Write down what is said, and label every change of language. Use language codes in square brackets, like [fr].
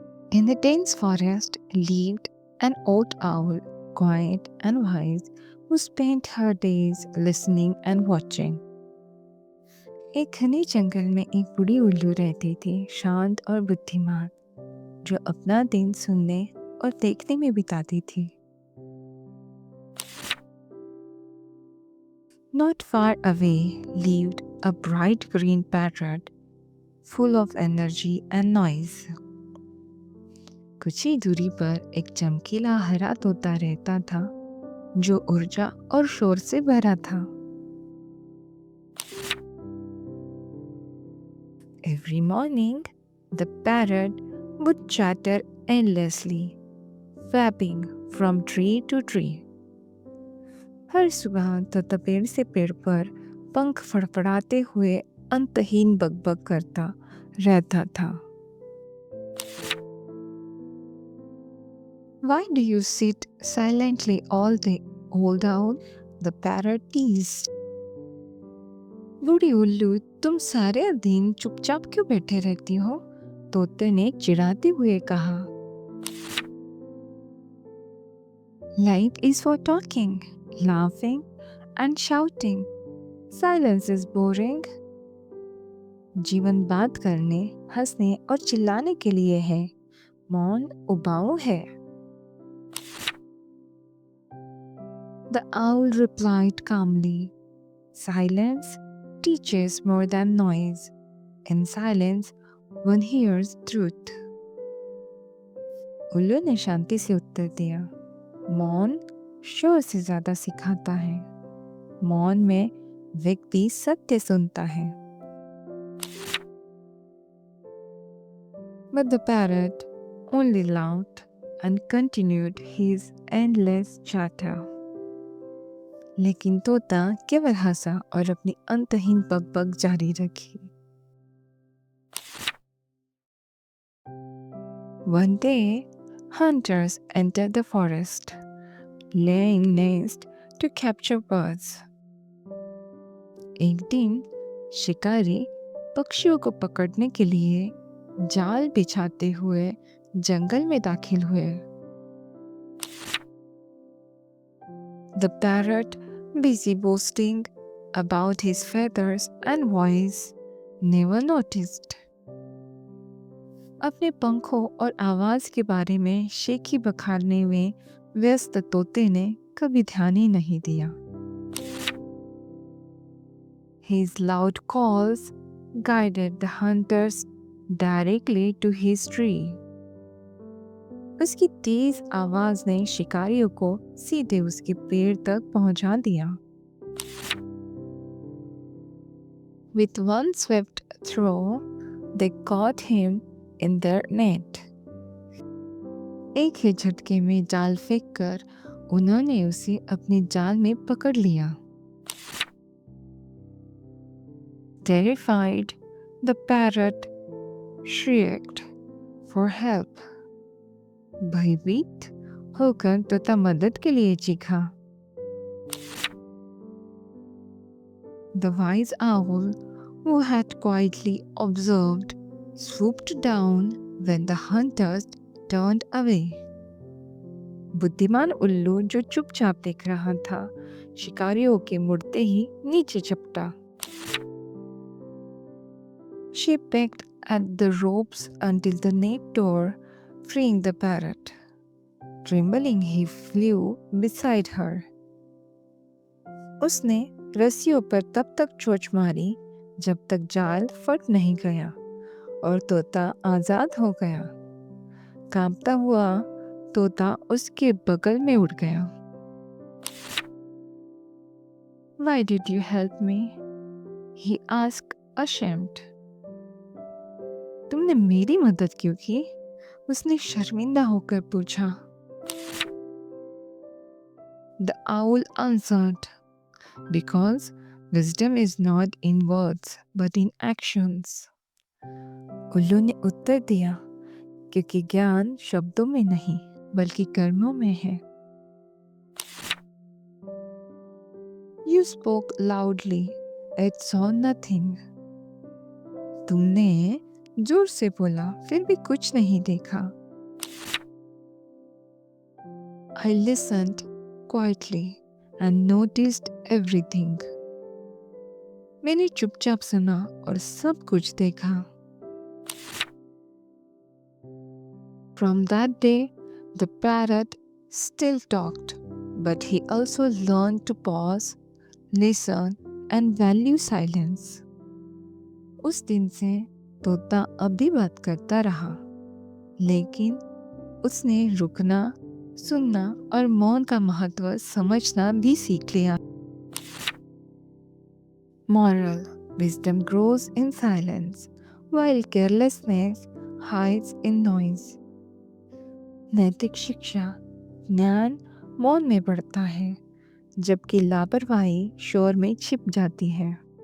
[en] In the dense forest lived an old owl, quiet and wise, who spent her days listening and watching. [hi] एक घने जंगल में एक बूढ़ी उल्लू रहती थी, शांत और बुद्धिमान, जो अपना दिन सुनने और देखने में बिताती थी. [en] Not far away lived a bright green parrot, full of energy and noise. [hi] कुछ ही दूरी पर एक चमकीला हरा तोता रहता था, जो ऊर्जा और शोर से भरा था. [en] Every morning, the parrot would chatter endlessly, flapping from tree to tree. [hi] हर सुबह तोता पेड़ से पेड़ पर पंख फड़फड़ाते हुए अंतहीन बकबक करता रहता था. [en] Why do you sit silently all day, old owl? The parrot teased. [hi] बूढ़ी उल्लू, तुम सारे दिन चुपचाप क्यों बैठे रहती हो? तोते ने चिढ़ाते हुए कहा. [en] Life is for talking, laughing and shouting. Silence is boring. [hi] जीवन बात करने, हंसने और चिल्लाने के लिए है. मौन उबाऊ है. [en] The owl replied calmly, Silence teaches more than noise. In silence, one hears truth. [hi] उल्लू ने शांति से उत्तर दिया, मौन शोर से ज्यादा सिखाता है. मौन में व्यक्ति सत्य सुनता है. [en] But the parrot only laughed and continued his endless chatter. [hi] लेकिन तोता केवल हंसा और अपनी अंतहीन बकबक जारी रखी. [en] One day, hunters entered the forest, laying nest to capture birds. [hi] एक दिन शिकारी पक्षियों को पकड़ने के लिए जाल बिछाते हुए जंगल में दाखिल हुए. [en] The parrot, busy boasting about his feathers and voice, never noticed. [hi] अपने पंखों और आवाज के बारे में शेखी बखारने में व्यस्त तोते ने कभी ध्यान ही नहीं दिया. [en] His loud calls guided the hunters directly to his tree. [hi] उसकी तेज आवाज ने शिकारियों को सीधे उसके पेड़ तक पहुंचा दिया. [en] With one swift throw, they caught him in their net. [hi] एक ही झटके में जाल फेंककर उन्होंने उसे अपने जाल में पकड़ लिया. [en] Terrified, the parrot shrieked for help. [hi] भयभीत होकर तोता मदद के लिए चीखा. [en] The wise owl, who had quietly observed, swooped down when the hunters turned away. [hi] बुद्धिमान उल्लू, जो चुपचाप देख रहा था, शिकारियों के मुड़ते ही नीचे झपटा. [en] She pecked at the ropes until the net tore, freeing the parrot. Trembling, he flew beside her. [hi] उसने रस्सियों पर तब तक चोंच मारी जब तक जाल फट नहीं गया और तोता आजाद हो गया. कांपता हुआ तोता उसके बगल में उड़ गया. [en] Why did you help me? He asked, ashamed. [hi] तुमने मेरी मदद क्यों की? उसने शर्मिंदा होकर पूछा. [en] The owl answered, Because wisdom is not in words but in actions. [hi] उल्लू ने उत्तर दिया, क्योंकि ज्ञान शब्दों में नहीं बल्कि कर्मों में है. [en] You spoke loudly, it saw nothing. [hi] तुमने जोर से बोला, फिर भी कुछ नहीं देखा. [en] I listened quietly and noticed everything. [hi] मैंने चुपचाप सुना और सब कुछ देखा. [en] From that day, the parrot still talked, but he also learned to pause, listen, and value silence. [hi] उस दिन से तोता अब भी बात करता रहा, लेकिन उसने रुकना, सुनना और मौन का महत्व समझना भी सीख लिया. [en] Moral: wisdom grows in silence, while carelessness hides in noise. [hi] नैतिक शिक्षा: ज्ञान मौन में बढ़ता है, जबकि लापरवाही शोर में छिप जाती है.